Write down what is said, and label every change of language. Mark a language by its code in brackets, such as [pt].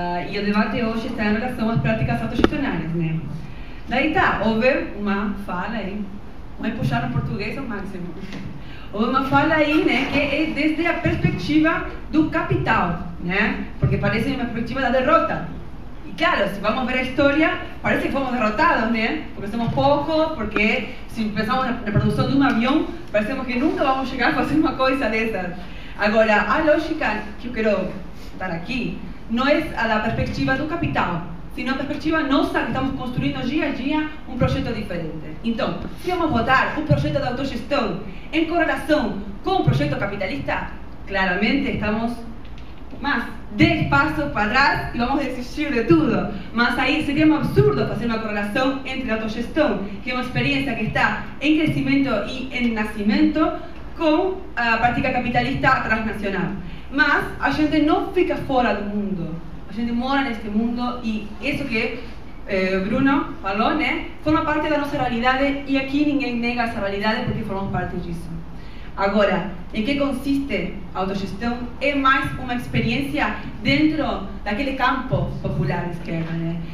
[pt] E o debate hoje está em relação às práticas autogestionárias, né? Daí houve uma fala aí, vamos puxar no português ao máximo. Houve uma fala aí, né, que é desde a perspectiva do capital, né? Porque parece uma perspectiva da derrota. [es] Y claro, si vamos a ver la historia, parece que fuimos derrotados, ¿no? Porque somos pocos, porque si pensamos en la producción de un avión, parecemos que nunca vamos a llegar a hacer una cosa de esas. Ahora, a lógica que yo quiero dar aquí, no es a la perspectiva del capital, sino a perspectiva nuestra, que estamos construyendo día a día un proyecto diferente. Entonces, si vamos a votar un proyecto de autogestión en correlación con un proyecto capitalista, claramente estamos más 10 pasos para atrás y vamos a desistir de todo. Más ahí sería muy absurdo hacer una correlación entre la autogestión, que es una experiencia que está en crecimiento y en nacimiento, con la práctica capitalista transnacional. [pt] Más, a gente no fica [es] fuera del mundo, [pt] a gente mora [es] en este mundo, y eso que [pt] Bruno falou, né, forma parte da nossa realidade, e aqui ninguém nega essa realidade porque formamos parte disso. Agora, em que consiste a autogestão? É mais uma experiência dentro daquele campo popular da esquerda, né?